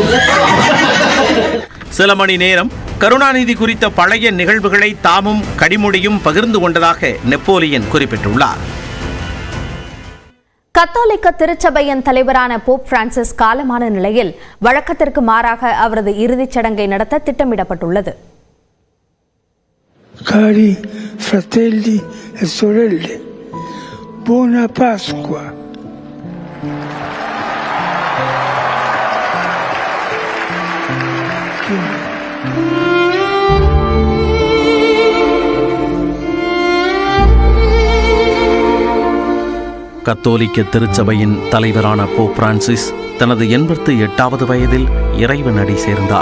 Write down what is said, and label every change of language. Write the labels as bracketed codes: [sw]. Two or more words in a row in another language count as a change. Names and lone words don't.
[ta] சில மணி நேரம் கருணாநிதி குறித்த பழைய நிகழ்வுகளை தாமும் கனிமொழியும் பகிர்ந்து கொண்டதாக நெப்போலியன் குறிப்பிட்டுள்ளார். கத்தோலிக்க திருச்சபையின் தலைவரான போப் பிரான்சிஸ் காலமான நிலையில் வழக்கத்திற்கு மாறாக அவரது இறுதிச் சடங்கை நடத்த திட்டமிடப்பட்டுள்ளது. [it] Cari fratelli e sorelle, buona Pasqua. [ta] கத்தோலிக்க திருச்சபையின் தலைவரான போப் பிரான்சிஸ் தனது 88வது வயதில் இறைவனடி சேர்ந்தார்.